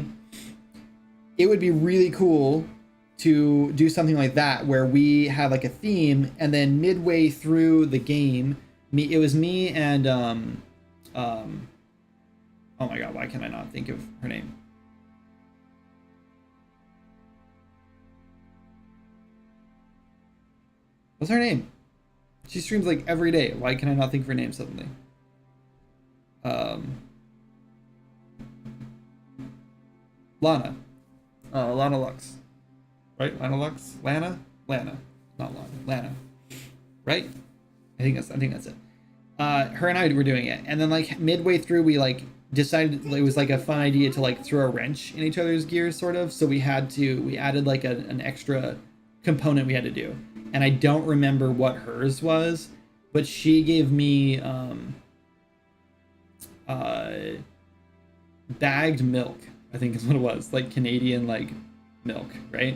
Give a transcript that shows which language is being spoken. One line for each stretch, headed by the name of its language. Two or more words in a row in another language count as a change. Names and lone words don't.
English: It would be really cool to do something like that where we have like a theme, and then midway through the game, it was me and oh my god, why can I not think of her name? What's her name? She streams like every day. Why can I not think of her name suddenly? Lana. Lana Lux. Right? Lana Lux? Lana? Lana. Not Lana. Lana. Right? I think that's it. Her and I were doing it. And then like midway through we like decided it was like a fun idea to like throw a wrench in each other's gears sort of. So we added like an extra component we had to do. And I don't remember what hers was, but she gave me bagged milk, I think is what it was, like Canadian like milk, right?